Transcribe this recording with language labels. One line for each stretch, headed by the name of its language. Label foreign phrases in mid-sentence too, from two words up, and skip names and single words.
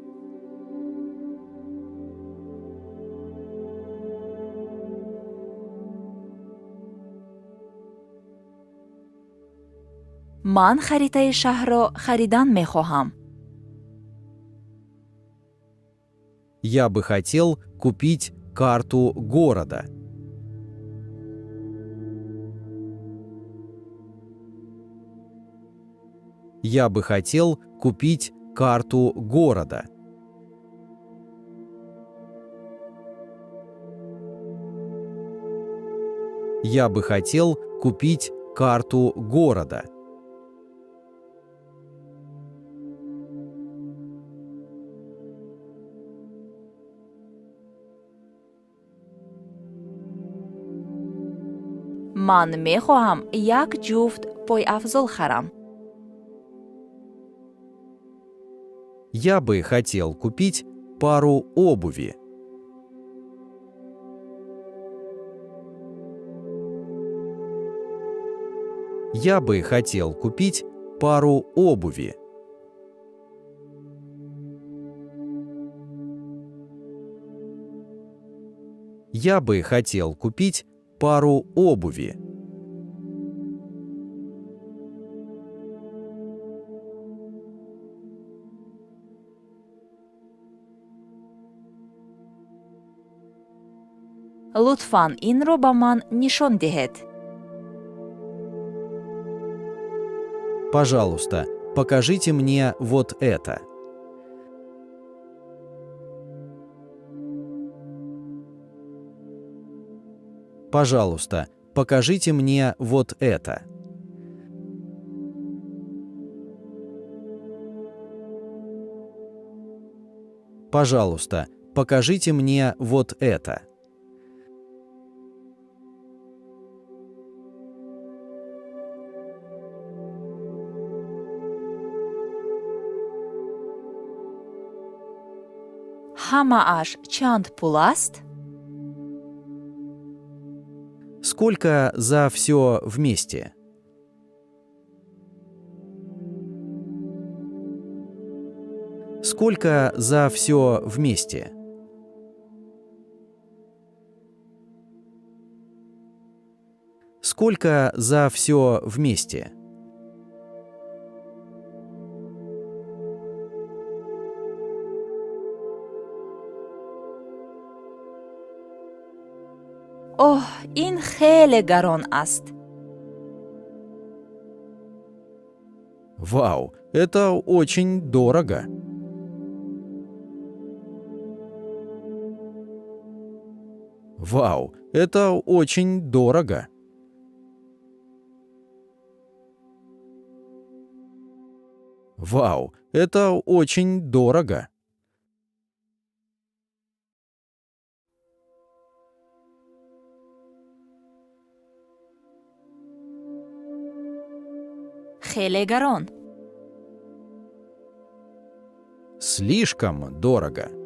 Tajik: ман харитаи шаҳрро харидан мехоҳам.
Russian: Я бы хотел купить карту города. Я бы хотел купить карту города. Я бы хотел купить карту города.
Tajik: ман мехоҳам як ҷуфт пойафзол харам.
Russian: Я бы хотел купить пару обуви. Я бы хотел купить пару обуви. Я бы хотел купить пару обуви.
Tajik: лутфан инро ба ман нишон диҳед.
Russian: Пожалуйста, покажите мне вот это. Пожалуйста, покажите мне вот это. Пожалуйста, покажите мне вот это. ҳамааш чанд пул аст? Сколько за все вместе? Сколько за все вместе? Сколько за все вместе? оҳ, ин хеле гарон аст. Вау, это очень дорого. Вау, это очень дорого. Вау, это очень дорого. хеле гарон. Слишком дорого.